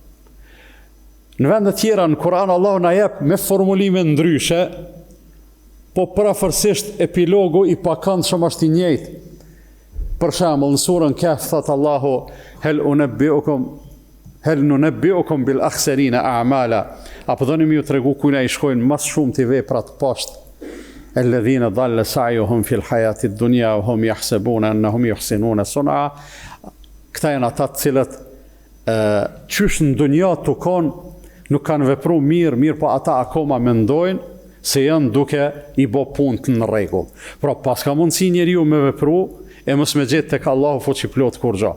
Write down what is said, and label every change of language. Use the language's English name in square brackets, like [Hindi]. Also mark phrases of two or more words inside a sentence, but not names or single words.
[Albanian] Në vendet tjera në Kur'an Allah na jep me formulime ndryshe, po parafërsisht epilogu i pakëndshëm është i njëjtë. Për shembull në surën Kahf thot Allahu [Arabic] هل ننبئكم بالأخسرين أعمالا. [Albanian] Apo doni më ju tregu kujna i shkojnë më shumë të veprat poshtë. [Arabic] الذين ضل سعيهم في الحياة الدنيا وهم يحسبون أنهم يحسنون صنعا. [Albanian] Këta janë ata të cilët qysh në dunja të konë nuk kanë vepru mirë, po ata akoma mendojnë se janë duke i bo punë në rregull. Pra pas ka mundësi njeriu me vepru, e mos me gjetë tek Allahu fuqiplot kur gjë.